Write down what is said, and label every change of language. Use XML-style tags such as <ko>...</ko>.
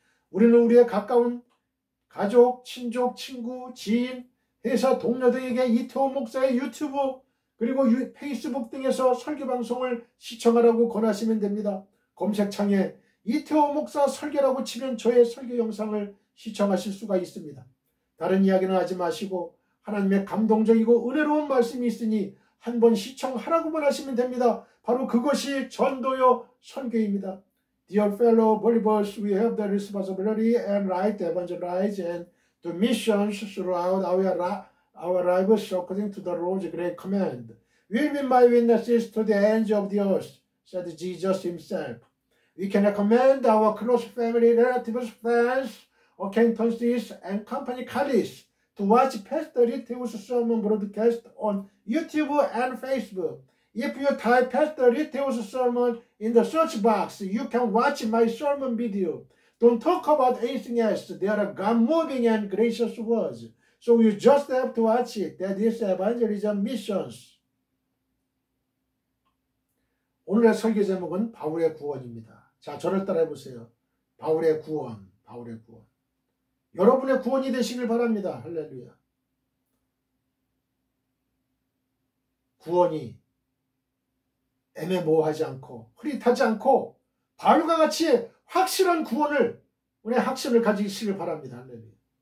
<ko>우리는 우리의 가까운 가족, 친족, 친구, 지인, 회사 동료 등에게 이태원 목사의 유튜브 그리고 페이스북 등에서 설교 방송을 시청하라고 권하시면 됩니다. 검색창에 이태호 목사 설교라고 치면 저의 설교 영상을 시청하실 수가 있습니다. 다른 이야기는 하지 마시고 하나님의 감동적이고 은혜로운 말씀이 있으니 한번 시청하라고만 하시면 됩니다. 바로 그것이 전도요 선교입니다.</ko> <en>Dear fellow believers, we have the responsibility and right to evangelize and to missions throughout our lives according to the Lord's great command. Will be my witnesses to the ends of the earth, said Jesus himself. We can recommend our close family, relatives, friends, acquaintances, and company colleagues to watch Pastor Ritteo's sermon broadcast on YouTube and Facebook. If you type Pastor Ritteo's sermon in the search box, you can watch my sermon video. Don't talk about anything else. They are God-moving and gracious words. So you just have to watch it. That is evangelism missions.</en> <ko>오늘의 설교 제목은 바울의 구원입니다. 자, 저를 따라해 보세요. 바울의 구원, 바울의 구원. 여러분의 구원이 되시길 바랍니다. 할렐루야. 구원이 애매모호하지 않고 흐릿하지 않고 바울과 같이 확실한 구원을 우리의 확신을 가지시길 바랍니다. 할렐루야.</ko>